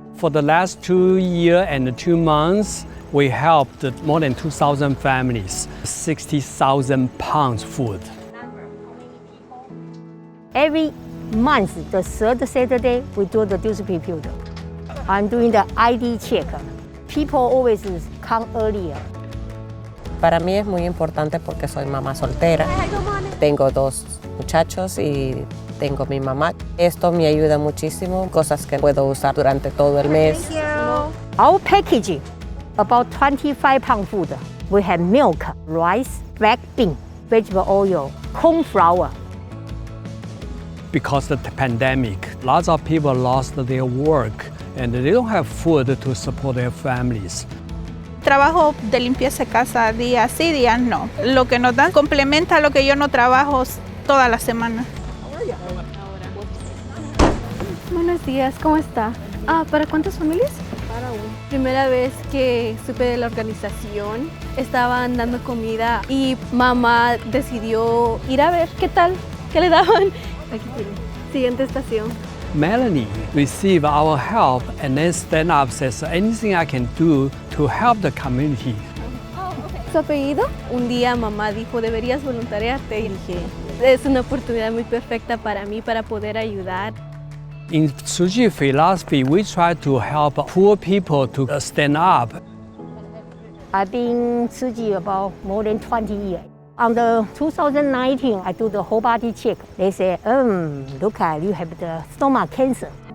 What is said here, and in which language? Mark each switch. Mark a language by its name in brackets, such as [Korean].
[English] For the last 2 years and 2 months, we helped more than 2,000 families, 60,000 pounds food. Every month, the third Saturday, we do the distribution. I'm doing the ID check. People always come earlier. [Spanish] Para mí es muy importante porque soy mamá soltera. Tengo 2 muchachos y tengo mi mamá. Esto me ayuda muchísimo, cosas que puedo usar durante todo el mes. [English] Our package, about 25 pound food. We have milk, rice, black bean, vegetable oil, corn flour. Because of the pandemic, lots of people lost their work and they don't have food to support their families. [Spanish] Trabajo de limpieza de casa días sí, días no. Lo que nos dan complementa lo que yo no trabajo toda la semana. Buenos días, ¿cómo está? ¿Para cuántas familias? Para una. Primera vez que supe de la organización, estaban dando comida y mamá decidió ir a ver qué tal, qué le daban. Aquí tiene. Siguiente estación. [English] Melanie received our help and then stand up, says anything I can do to help the community. [Spanish] ¿Su apellido? Un día mamá dijo, deberías voluntariarte. Y dije, es una oportunidad muy perfecta para mí para poder ayudar. [English] In Tzu Chi philosophy, we try to help poor people to stand up. I've been Tzu Chi about more than 20 years. On the 2019, I do the whole body check. They say, look at you have the stomach cancer.